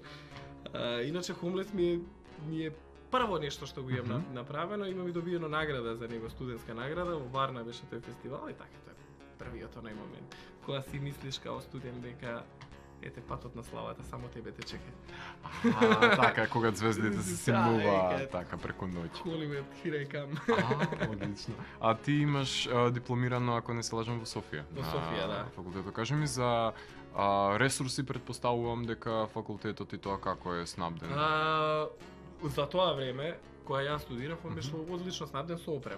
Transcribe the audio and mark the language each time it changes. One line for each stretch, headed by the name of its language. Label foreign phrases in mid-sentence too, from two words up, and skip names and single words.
Macedonian: Иначе Homeless ми е прво нешто што го имам направено, имам и добиено награда за него, студентска награда, во Варна беше тој фестивал и така тоа е првиот онај момент. Кога си мислиш као студент дека ете патот на славата само тебе те чека. Така, кога звездите се симнуваат така преку ноќ.
English: Hollywood, here I come.
Macedonian: Одлично. А ти имаш дипломирано, ако не се лажам, во Софија. Во Софија, да. Факултетот. Кажи ми за ресурси, предпоставувам дека факултетот и тоа како е снабден. За тоа време, кога јас студирав, он беше одлично снабден со опрема.